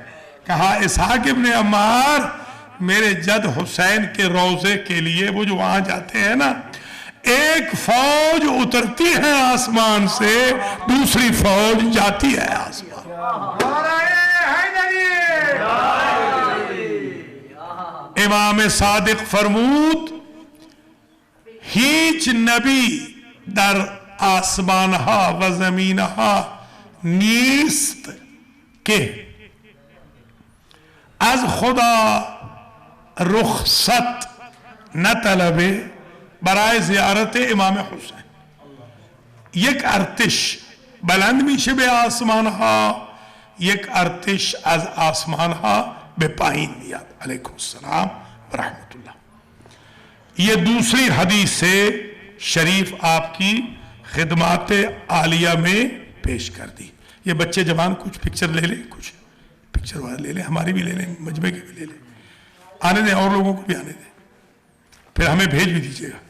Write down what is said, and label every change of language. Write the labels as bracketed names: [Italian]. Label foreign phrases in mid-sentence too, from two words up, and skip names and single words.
[Urdu] کہا اسحاق ابن عمار میرے جد حسین کے روضے کے لیے وہ جو وہاں جاتے ہیں نا، ایک فوج اترتی ہے آسمان سے، دوسری فوج جاتی ہے آسمان۔ [Persian] امام صادق فرمود هیچ نبی در آسمانها و زمینها نیست که از خدا رخصت نطلبه برای زیارت امام حسین. یک ارتش بلند میشه به آسمانها، یک ارتش از آسمانها به پایین میاد. [Arabic] علیکم السلام ورحمت اللہ. [Urdu] یہ دوسری حدیث شریف آپ کی خدمات عالیہ میں پیش کر دی. یہ بچے جوان کچھ پکچر لے لیں، کچھ پکچر والے لے لیں، ہماری بھی لے لیں، مجمع کی بھی لے لیں، آنے دیں، اور لوگوں کو بھی آنے دیں، پھر ہمیں بھیج بھی دیجیے گا.